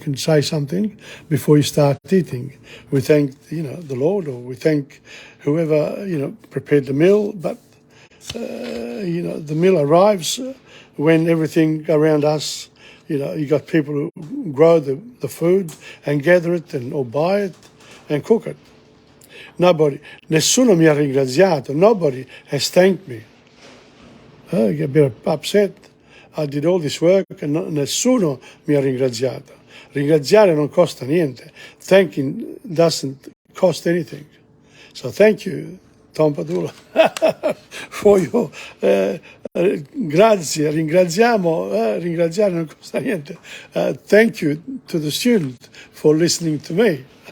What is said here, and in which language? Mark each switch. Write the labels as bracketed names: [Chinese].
[English] You can say something before you start eating. We thank, the Lord, or we thank whoever, prepared the meal, but, the meal arrives when everything around us, you got people who grow the food and gather it or buy it and cook it. [Italian] Nessuno mi ha ringraziato. [English] Nobody has thanked me. I get a bit upset. I did all this work and [Italian] nessuno mi ha ringraziato. Ringraziare non costa niente. [English] Thanking doesn't cost anything. So thank you, Tom Padula, for your grazie, [Italian] ringraziare non costa niente. [English] Thank you to the student for listening to me.